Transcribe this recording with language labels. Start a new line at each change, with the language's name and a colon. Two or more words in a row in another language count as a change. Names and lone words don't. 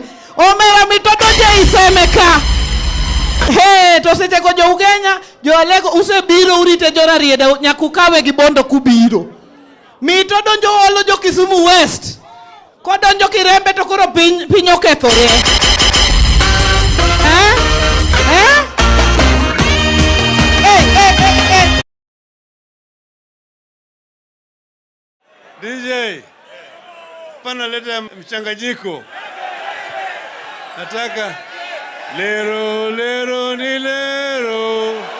Luo (Kenya and Tanzania): Omera mito donjo I seme ka. Hey, to seche ko jo Ugenya, jo Alego usebiro urite jo Rarieda nyakukawe gi Bondo kubiro. Mito donjo olo jo Kisumu West. Ko donjo Kirembe to koro piny okethore.
Swahili: DJ, pana leta mchanganyiko. Nataka lero lero ni lero.